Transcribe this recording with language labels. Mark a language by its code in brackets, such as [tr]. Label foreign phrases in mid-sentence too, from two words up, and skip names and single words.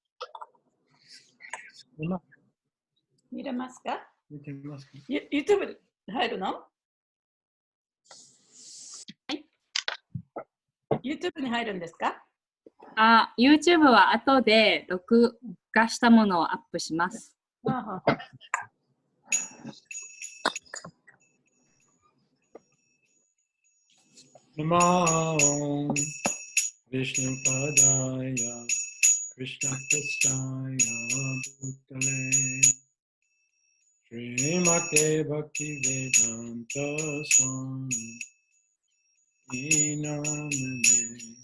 [ja] 見れますか？見てみますか？ YouTube 入るの？はい。YouTube に入るんですか？ YouTube は後で録画したものをアップします。 [sa] नमो विष्णु पादाय कृष्ण प्रेष्ठाय भूतले श्रीमते भक्ति वेदान्त स्वामि नामने